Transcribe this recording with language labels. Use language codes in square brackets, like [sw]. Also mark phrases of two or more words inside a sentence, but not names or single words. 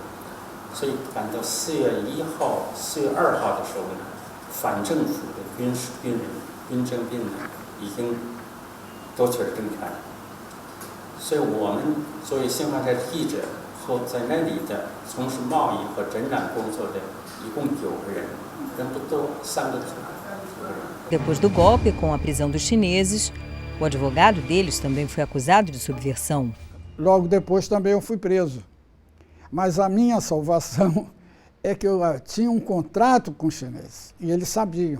[zh] 所以赶到4月1号、4月2号的时候呢，反政府的军人、军政兵呢，已经夺取了政权。所以我们作为新华社记者和在那里的从事贸易和展览工作的，一共9个人，人不多，3个组。 [pt] Depois do golpe, com a prisão dos chineses, o advogado deles também foi acusado de subversão. Logo depois também eu fui preso. Mas a minha salvação é que eu tinha um contrato com os chineses, e eles sabiam.